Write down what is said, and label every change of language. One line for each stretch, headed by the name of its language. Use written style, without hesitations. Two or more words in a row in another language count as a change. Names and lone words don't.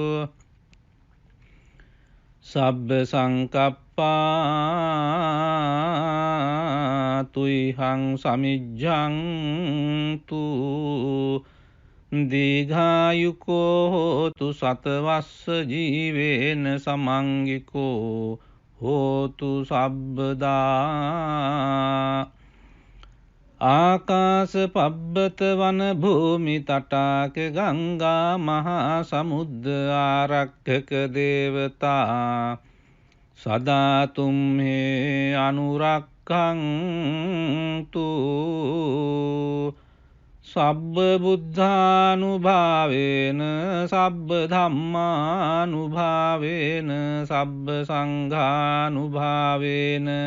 Pali: සබ්බ සංකප්පා තුයිහං සමිජ්ජං තු දීඝායුකෝ හෝතු සතවස්ස ජීවේන සමංගිකෝ හෝතු සබ්බදා ආකාස පබ්බත වන භූමි තටාක ගංගා මහා සමුද්ද ආරක්ඛක දේවතා සදා තුම්හේ අනුරක්ඛන්තු සබ්බ බුද්ධානුභාවේන සබ්බ ධම්මානුභාවේන සබ්බ සංඝානුභාවේන